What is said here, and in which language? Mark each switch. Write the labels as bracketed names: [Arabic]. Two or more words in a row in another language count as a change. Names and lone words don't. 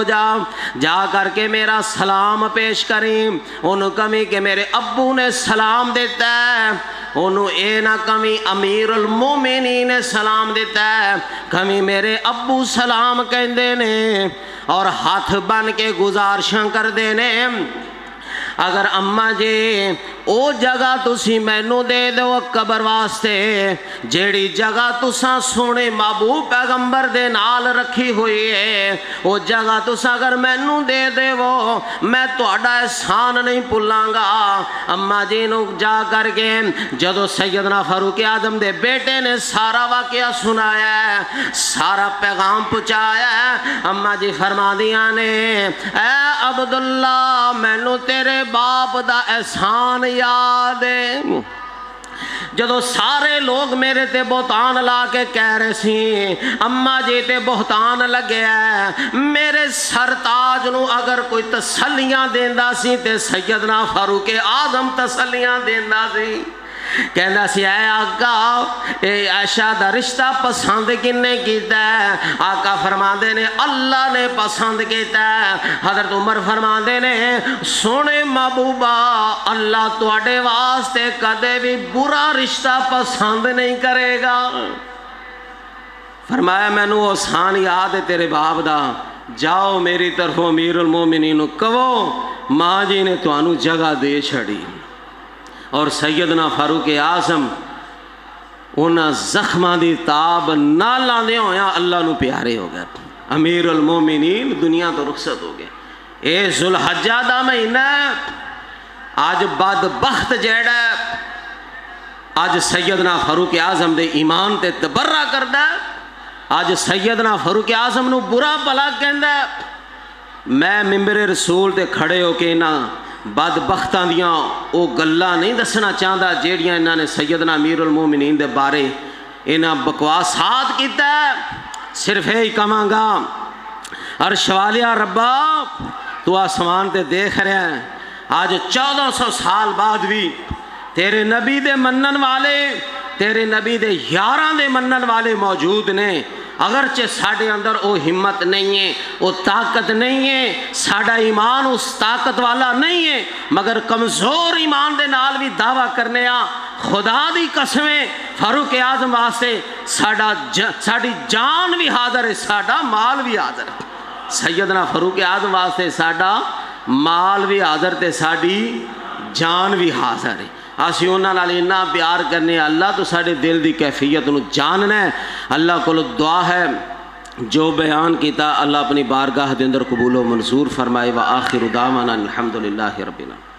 [Urdu] جا کر کے میرا سلام پیش کریں، [Punjabi] انہوں کمی کہ میرے ابو نے سلام دیتا ہے، انہوں اے نہ کمی امیر المومنین نے سلام دیتا ہے، کمی میرے ابو سلام کہندے نے اور ہاتھ بن کے گزارشاں کر دینے اگر اماں جی او جگہ تسی مینوں دے دو قبر واسطے جیڑی جگہ تساں سونے محبوب پیغمبر دے نال رکھی ہوئی ہے، او جگہ تساں اگر مینوں دے دے وہ میں تہاڈا احسان نہیں بھلاں گا۔ اماں جی نو جا کر کے جدو سیدنا فاروق اعظم دے بیٹے نے سارا واقعہ سنایا ہے، سارا پیغام پہنچایا ہے، اماں جی فرما دیاں نے اے عبداللہ مینوں تیرے باپ دا احسان یاد ہے۔ جدو سارے لوگ میرے تے بہتان لا کے کہہ رہے سی اماں جی تے بہتان لگے ہے، میرے سرتاج نو اگر کوئی تسلیاں دیندا سی تے سیدنا فاروق اعظم تسلیاں دیندا سی، کہندا سی اے آقا اے عائشہ دا رشتہ پسند کنے کیتا ہے؟ آقا فرماندے نے اللہ نے پسند کیتا ہے۔ حضرت عمر فرماندے نے سونے محبوبہ اللہ تواڈے واسطے کدے بھی برا رشتہ پسند نہیں کرے گا۔ فرمایا مینوں احسان یاد ہے تیرے باپ دا، جاؤ میری طرف امیر المومنین کہو ماں جی نے تانوں جگہ دے چھڑی۔ اور سیدنا فاروق اعظم انہاں زخماں دی تاب نہ لاندے ہویا اللہ نو پیارے ہو گئے، امیر المومنین دنیا تو رخصت ہو گئے۔ اے ذوالحجہ دا مہینہ آج بدبخت جیڑا ہے آج سیدنا فاروق اعظم دے ایمان تے تبرہ کردا ہے، آج سیدنا فاروق اعظم نو برا بھلا کہندا ہے۔ میں ممبر رسول تے کھڑے ہو کے نہ بدبختاں دیاں او گلاں نہیں دسنا چاہتا جیڑیاں انہاں نے سیدنا امیر المومنین دے بارے انہاں بکواسات کیتا ہے۔ صرف یہی کہاں گا عرش والیا ربا تو آسمان تے دیکھ رہے ہیں، آج 1400 سال بعد بھی تیرے نبی دے منن والے تیرے نبی دے یاراں دے منن والے موجود نے، اگرچہ ساڑھے اندر او ہمت نہیں ہے، او طاقت نہیں ہے، ساڑھا ایمان اس طاقت والا نہیں ہے، مگر کمزور ایمان دے نال بھی دعویٰ کرنے خدا دی قسمیں فاروق اعظم واسطے ساڑھی جان بھی حاضر ہے، ساڑھا مال بھی حاضر ہے۔ سیدنا فاروق اعظم واسطے ساڑھا مال بھی حاضر تے ساڑھی جان بھی حاضر ہے۔ اسی انہاں نال اتنا پیار کرنے اللہ تو ساڑھے دل دی کیفیت نو جاننا ہے۔ اللہ کو دعا ہے جو بیان کیتا اللہ اپنی بارگاہ دے اندر قبول و منظور فرمائے۔ [Arabic] وآخر دعوانا الحمدللہ رب العالمین۔